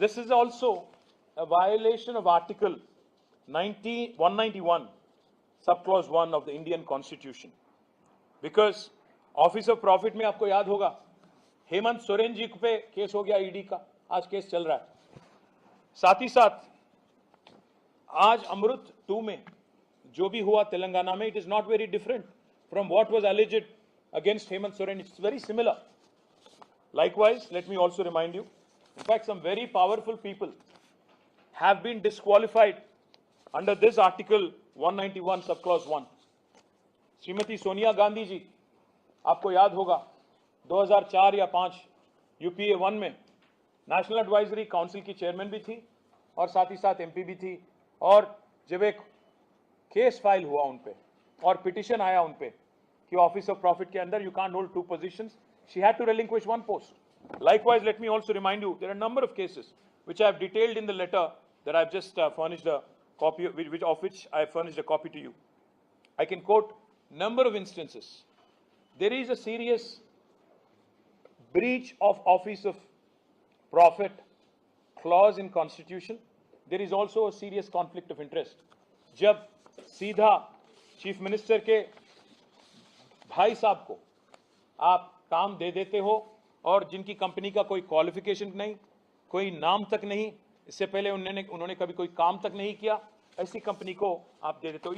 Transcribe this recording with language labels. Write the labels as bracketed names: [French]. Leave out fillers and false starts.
[English] this is also a violation of article 191 sub clause 1 of the Indian constitution, because office of profit [Hindi] में आपको याद होगा हेमंत सोरेन जी पे case हो गया, ईडी का आज केस चल रहा है। साथ ही साथ आज अमृत 2 में जो भी हुआ तेलंगाना में, [English] It is not very different from what was alleged against Hemant Soren, it's very similar. Likewise, let me also remind you, in fact, some very powerful people have been disqualified under this article 191 subclause 1. [Hindi] Shrimati Sonia Gandhi ji, आपको याद होगा 2004 या 5 UPA 1 में national advisory council की chairman भी थी और साथ ही साथ एमपी भी थी, और जब एक केस फाइल हुआ उन पे और पिटिशन आया उन पे कि ऑफिस ऑफ प्रॉफिट के अंदर [English] You can't hold 2 positions, she had to relinquish 1 post. Likewise, let me also remind you, there are a number of cases which I have detailed in the letter that I've just furnished a copy, of which I have furnished a copy to you. I can quote number of instances. There is a serious breach of office of profit clause in constitution. There is also a serious conflict of interest. [Hindi] जब सीधा chief minister के भाई साहब को आप काम दे देते हो और जिनकी कंपनी का कोई क्वालिफिकेशन नहीं, कोई नाम तक नहीं, इससे पहले उन्होंने कभी कोई काम तक नहीं किया, ऐसी कंपनी को आप दे देते हो।